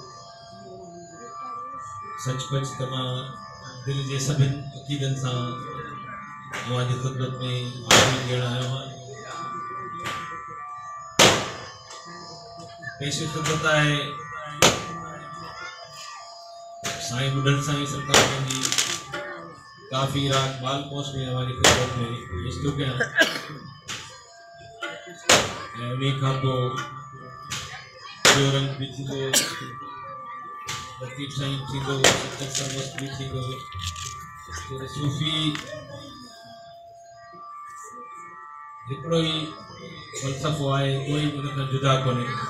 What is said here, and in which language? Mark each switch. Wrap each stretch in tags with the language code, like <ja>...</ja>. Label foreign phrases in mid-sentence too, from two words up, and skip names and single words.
<sd>सचपच त मां दिलि जे सभिनि अक़ीदनि सां तव्हांजी ख़िदमत में हाज़िरी ॾियणु आयो आहियां। पेश ख़िदमत आहे साईं बुढ़ल साईं सरकार जी काफ़ी राग बाल पहुंच में हमारी खिदमत में पेश थो कयां। उन्हीं खां पोइ ॿियो रंग बि थींदो, लतीफ़ साईं थींदो, सचत सरमस्त बि थींदो। सूफ़ी हिकिड़ो ई फ़लसफ़ो आहे, कोई उन खां जुदा कोन्हे।</sd>